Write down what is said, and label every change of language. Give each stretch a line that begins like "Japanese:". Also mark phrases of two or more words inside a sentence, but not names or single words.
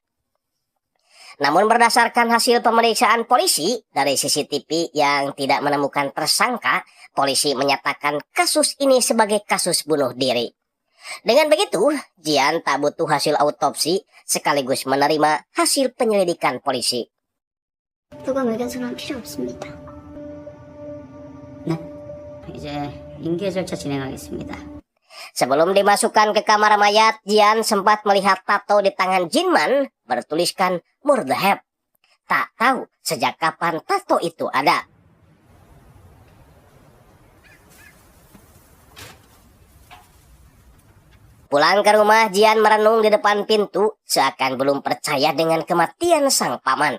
Indonesian: Namun berdasarkan hasil pemeriksaan polisi dari CCTV yang tidak menemukan tersangka, polisi menyatakan kasus ini sebagai kasus bunuh diri. Dengan begitu, Jian tak butuh hasil autopsi sekaligus menerima hasil penyelidikan polisi.
Korean: 부검 의견서는 필요 없습니다. 네, 이제 인계 절차 진행하겠습니다.
Indonesian: Sebelum dimasukkan ke kamar mayat, Jian sempat melihat tato di tangan Jinman bertuliskan Murdahab. Tak tahu sejak kapan tato itu ada. Pulang ke rumah, Jian merenung di depan pintu, seakan belum percaya dengan kematian sang paman.